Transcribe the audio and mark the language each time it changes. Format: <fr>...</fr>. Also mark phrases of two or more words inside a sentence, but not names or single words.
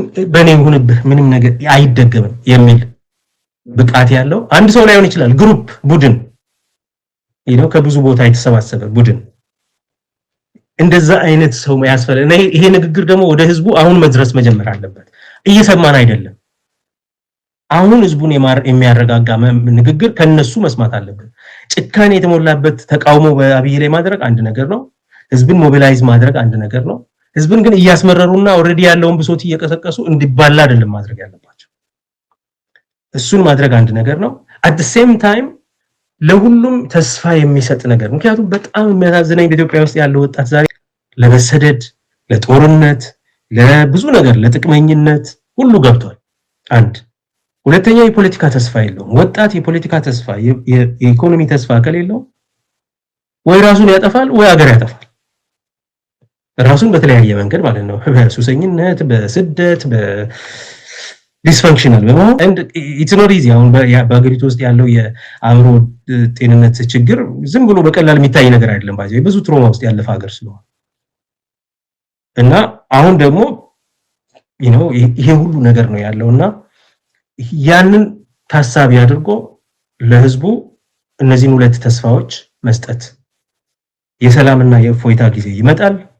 <am>በኔ ሆነብህ ምንም ነገር አይደገምም የሚል ብቃት ያለው አንድ ሰው ላይሆን ይችላል ግሩፕ ቡድን ይሄው ከብዙ ቦታ የተሰባሰበ ቡድን እንደዛ አይነት ሰው ያስፈልጋል ይሄ ንግግር ደግሞ ወደ ህዝቡ አሁን መድረስ መጀመር አለበት እየሰማን አይደለም አሁን ህዝቡን የሚያረጋጋ ንግግር ከነሱ መስማት አለበት ጭካኔ የተሞላበት ተቃውሞ በአብይ ላይ ማድረግ አንድ ነገር ነው ህዝብን ሞቢላይዝ ማድረግ አንድ ነገር ነው ህዝብን ግን እያስመረሩና ኦሬዲ ያለውን ብሶት እየቀሰቀሱ እንዲባላ አይደለም ማድረግ ያለባቸው እሱን ማድረግ አንድ ነገር ነው</am> <en>at the same time</en> <am>ለሁሉም ተስፋ የሚሰጥ ነገር ምክንያቱም በጣም የሚያሳዝነኝ በኢትዮጵያ ውስጥ ያለው ወጣት ዛሬ ለበሰደድ ለጦርነት ለብዙ ነገር ለጥቅመኝነት ሁሉ ገብቷል አንድ ሁለተኛ የፖለቲካ ተስፋ የለውም ወጣት የፖለቲካ ተስፋ የኢኮኖሚ ተስፋ ከሌለው ወይ ራሱን ያጠፋል ወይ ሀገር ያጠፋል ራሱን በተለያየ መንገድ ማለት ነው በሱሰኝነት በስደት በዲስፈንክሽናል በመሆን</am> <en>and it's not easy</en> <am>አሁን በአገሪቱ ውስጥ ያለው የአእምሮ ጤንነት ችግር ዝም ብሎ በቀላል የሚታይ ነገር አይደለም ባይዘው ብዙ ትሮማ ውስጥ ያለፈ ሀገር ስለሆነ እና አሁን ደግሞ ይሄ ሁሉ ነገር ነው ያለውና ያንን ታሳቢ አድርጎ ለህዝቡ እነዚህን ሁለት ተስፋዎች መስጠት የሰላምና የእፎይታ ጊዜ ይመጣል</am>